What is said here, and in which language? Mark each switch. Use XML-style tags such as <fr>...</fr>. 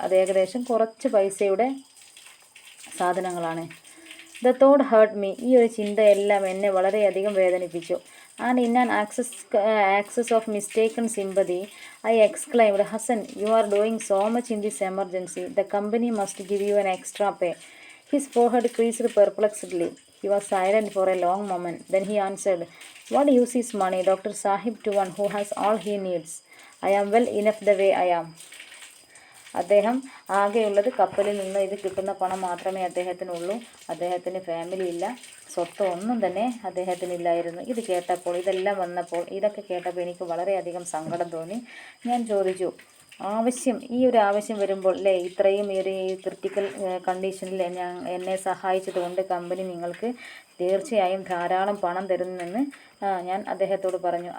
<ml>അത് ഏകദേശം കുറച്ച് പൈസയുടെ സാധനങ്ങളാണ്.</ml> <en>The thought hurt me.</en> <ml>ഈ ഒരു ചിന്തയെല്ലാം എന്നെ വളരെയധികം വേദനിപ്പിച്ചു.</ml> <en>And in an access of mistaken sympathy I exclaimed, Hasan, you are doing so much in this emergency. The company must give you an extra pay. His forehead creased perplexedly. He was silent for a long moment. Then he answered, what use is money, Dr. Sahib, to one who has all he needs? I am well enough the way I am.</en> <ml>അദ്ദേഹം ആകെയുള്ളത് കപ്പലിൽ നിന്ന് ഇത് കിട്ടുന്ന പണം മാത്രമേ അദ്ദേഹത്തിനുള്ളൂ. അദ്ദേഹത്തിന് family ഇല്ല, സ്വത്ത് ഒന്നും തന്നെ അദ്ദേഹത്തിനില്ലായിരുന്നു. ഇത് കേട്ടപ്പോൾ, ഇതെല്ലാം വന്നപ്പോൾ, ഇതൊക്കെ കേട്ടപ്പോൾ എനിക്ക് വളരെയധികം സങ്കടം തോന്നി. ഞാൻ ചോദിച്ചു, ഈ ഒരു ആവശ്യം വരുമ്പോൾ അല്ലേ, ഇത്രയും ഈ ഒരു ക്രിട്ടിക്കൽ കണ്ടീഷനിൽ എന്നെ സഹായിച്ചതുകൊണ്ട് കമ്പനി നിങ്ങൾക്ക് തീർച്ചയായും ധാരാളം പണം തരുമെന്ന് ഞാൻ അദ്ദേഹത്തോട് പറഞ്ഞു.</ml>